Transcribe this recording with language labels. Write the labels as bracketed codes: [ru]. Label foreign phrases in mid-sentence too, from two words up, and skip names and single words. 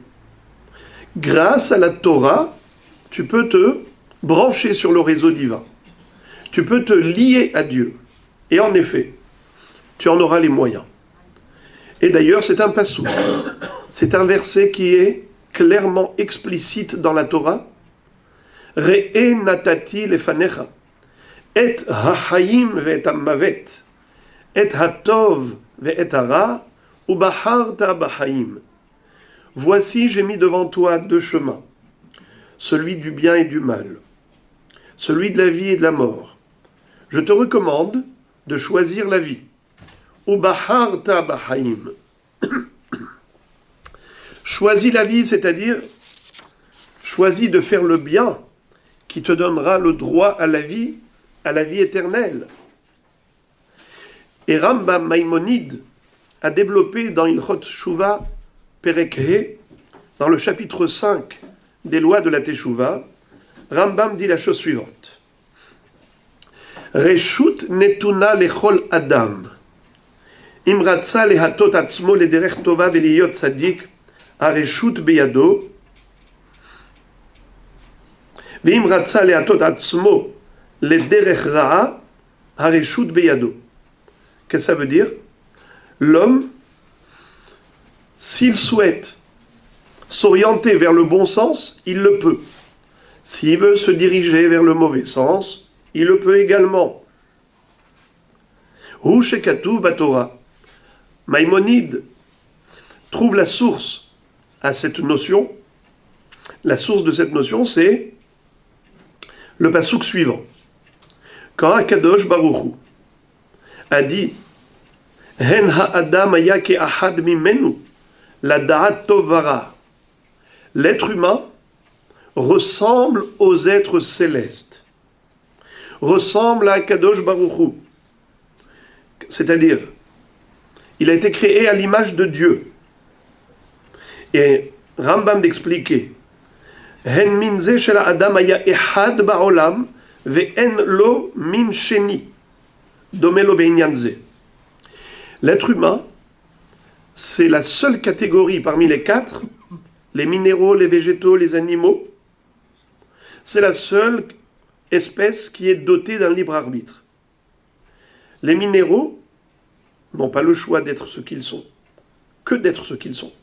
[fr] Grâce à la Torah, tu peux te brancher sur le réseau divin. Tu peux te lier à Dieu. Et en effet, tu en auras les moyens. Et d'ailleurs, c'est un passou. C'est un verset qui est clairement explicite dans la Torah. [he] ראה נתתי לפניך, את החיים ואת המוות, את הטוב ואת הרע, ובחרת בחיים. Voici, j'ai mis devant toi deux chemins, celui du bien et du mal, celui de la vie et de la mort. Je te recommande de choisir la vie. ובחרת בחיים. [fr] Choisis la vie, c'est-à-dire choisis de faire le bien qui te donnera le droit à la vie éternelle. Et Rambam Maïmonide a développé dans [he] הלכות תשובה פרק ה, [fr] dans le chapitre 5 des lois de la Teshuvah, Rambam dit la chose suivante. [he] רשות נתונה לכל אדם. אם רצה להטות עצמו לדרך טובה ולהיות צדיק הרשות בידו, ואם רצה להטות עצמו לדרך רעה, הרשות בידו. [fr] Qu'est-ce que ça veut dire? L'homme, s'il souhaite s'orienter vers le bon sens, il le peut. S'il veut se diriger vers le mauvais sens, il le peut également. [he] הוא שכתוב בתורה. [fr] Maïmonide trouve la source à cette notion. La source de cette notion, c'est le passouk suivant. Quand [he] הקדוש ברוך הוא [fr] a dit [he] הן האדם היה כאחד ממנו לדעת טוב ורע, [fr] l'être humain ressemble aux êtres célestes, ressemble à [he] הקדוש ברוך הוא, [fr] c'est-à-dire il a été créé à l'image de Dieu. Et Rambam d'expliquer [he] הן מין זה של האדם היה אחד בעולם ואין לו מין שני דומה לו בעניין זה. [fr] L'être humain, c'est la seule catégorie parmi les quatre, les minéraux, les végétaux, les animaux, c'est la seule espèce qui est dotée d'un libre arbitre. Les minéraux n'ont pas le choix d'être ce qu'ils sont, que d'être ce qu'ils sont.